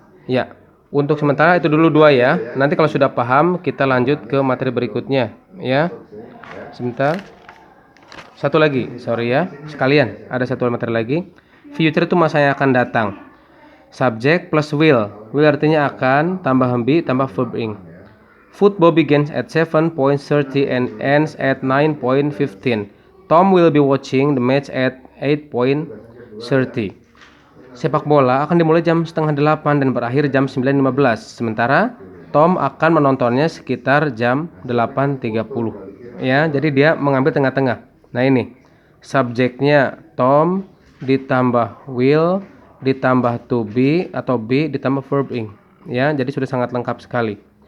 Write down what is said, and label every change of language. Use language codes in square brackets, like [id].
[id] Ya, untuk sementara itu dulu dua ya. Nanti kalau sudah paham kita lanjut ke materi berikutnya ya. Sebentar. Satu lagi, sorry ya. Sekalian, ada satu materi lagi. Future itu masa yang akan datang. Subjek plus will. Will artinya akan, tambah be, tambah verb ing. [en] Football begins at 7:30 and ends at 9:15. Tom will be watching the match at 8:30. [id] Sepak bola akan dimulai jam 7:30 dan berakhir jam 9:15. Sementara Tom akan menontonnya sekitar jam 8:30. Ya, jadi dia mengambil tengah-tengah. Nah ini subjeknya Tom ditambah will ditambah to be atau be ditambah verb ing ya, jadi sudah sangat lengkap sekali.